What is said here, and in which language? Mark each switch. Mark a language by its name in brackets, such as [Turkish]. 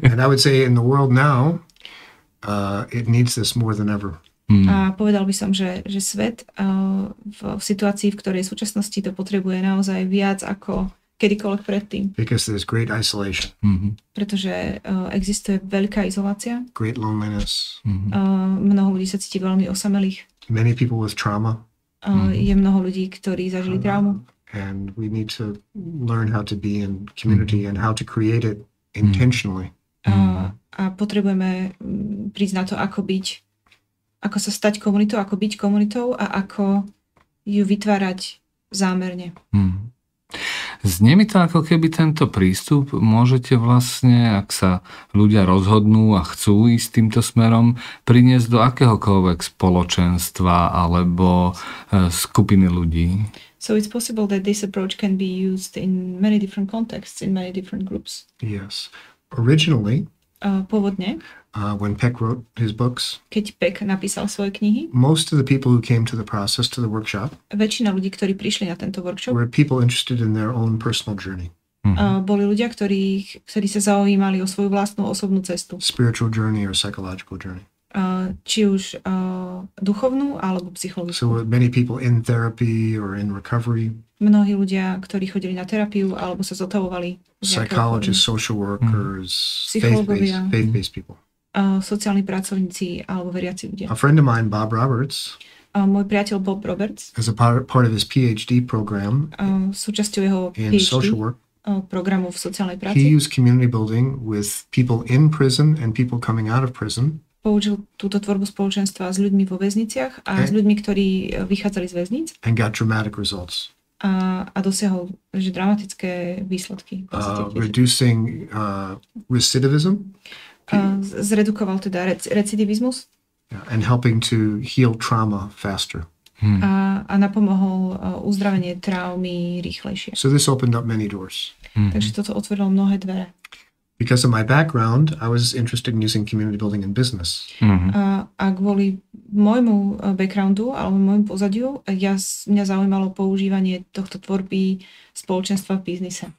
[English] And I would say in the world now, it needs this more than ever. [Slovak] A povedal by som, že svet v situácii, v ktorej v súčasnosti to potrebuje naozaj viac ako kedykoľvek predtým. [English] Because there's great isolation. [Slovak] Pretože existuje veľká izolácia. [English] Great loneliness. [Slovak] Mnoho ľudí sa cíti veľmi osamelých. [English] Many people with trauma. [Slovak] Je mnoho ľudí, ktorí zažili traumu. [English] And we need to learn how to be in community and how to create it intentionally. [Slovak] A potrebujeme prísť na to, ako sa stať komunitou, ako byť komunitou a ako ju vytvárať zámerne. Znie mi to, ako keby tento prístup môžete vlastne, ak sa ľudia rozhodnú a chcú ísť týmto smerom, priniesť do akéhokoľvek spoločenstva alebo skupiny ľudí. [English] So it's possible that this approach can be used in many different contexts, in many different groups. Yes. Originally, [Slovak] pôvodne, [English] when Peck wrote his books, [Slovak] keď Peck napísal svoje knihy, [English] most of the people who came to the process, to the workshop, [Slovak] väčšina ľudí, ktorí prišli na tento workshop, [English] were people interested in their own personal journey. [Slovak] Boli ľudia, ktorí sa zaujímali o svoju vlastnú osobnú cestu. [English] Spiritual journey or psychological journey. [Slovak] Či už duchovnú alebo psychologickú. [English] So many people in therapy or in recovery. [Slovak] Mnohí ľudia, ktorí chodili na terapiu alebo sa zotavovali. [English] Psychologists, social workers, faith-based people. [Slovak] Sociálni pracovníci alebo veriaci ľudia. [English] A friend of mine, Bob Roberts, [Slovak] môj priateľ Bob Roberts, [English] as a part of his PhD program [Slovak] súčasťou jeho [English] in [Slovak] PhD [English] social work, [Slovak] programu v sociálnej [English] he [Slovak] práci. [English] used community building with people in prison and people coming out of prison. [Slovak] použil túto tvorbu spoločenstva s ľuďmi vo väzniciach a s ľuďmi, ktorí vychádzali z väzníc. [English] And got dramatic results. [Slovak] A dosiahol dramatické výsledky. [English] Reducing recidivism. [Slovak] Zredukoval teda recidivizmus. [English] And helping to heal trauma faster. [Slovak] A napomohol uzdravenie traumy rýchlejšie. [English] So this opened up many doors. [Slovak] Takže toto otvorilo mnohé dvere. [English] Because of my background, I was interested in using community building in business. [Slovak] A kvôli môjmu backgroundu alebo môjmu pozadiu, mňa zaujímalo používanie tohto tvorby spoločenstva v biznise.